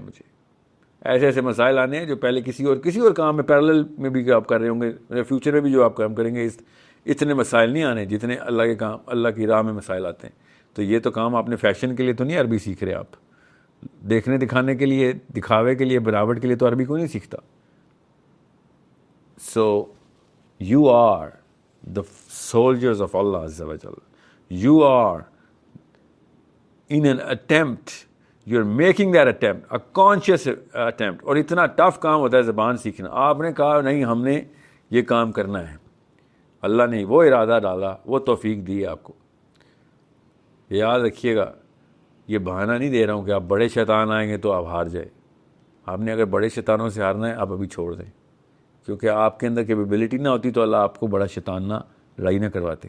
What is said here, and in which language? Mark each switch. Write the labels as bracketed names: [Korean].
[Urdu] مجھے ایسے ایسے مسائل آنے ہیں جو پہلے کسی اور کام میں پیرالل میں بھی آپ کر رہے ہوں گے، فیوچر میں بھی جو آپ کام کریں گے اتنے مسائل نہیں آنے جتنے اللہ کی راہ میں مسائل آتے ہیں. تو یہ تو کام آپ نے فیشن کے لیے تو نہیں عربی سیکھ رہے، آپ دیکھنے دکھانے کے لیے، دکھاوے کے لیے، بناوٹ کے لیے تو عربی کو نہیں سیکھتا. [English] So you are the soldiers of Allah Azza wa Jalla. You are in an attempt, you're making that attempt, a conscious attempt. [Urdu] اور اتنا ٹف کام ہوتا ہے زبان سیکھنا. آپ نے کہا نہیں ہم نے یہ کام کرنا ہے، اللہ نے وہ ارادہ ڈالا، وہ توفیق دی آپ کو. یاد رکھیے گا، یہ بہانہ نہیں دے رہا ہوں کہ آپ بڑے شیطان آئیں گے تو آپ ہار جائے. آپ نے اگر بڑے شیطانوں سے ہارنا ہے آپ ابھی چھوڑ دیں، کیونکہ آپ کے اندر کیپیبلٹی نہ ہوتی تو اللہ آپ کو بڑا شیطان نہ لڑائی نہ کرواتے.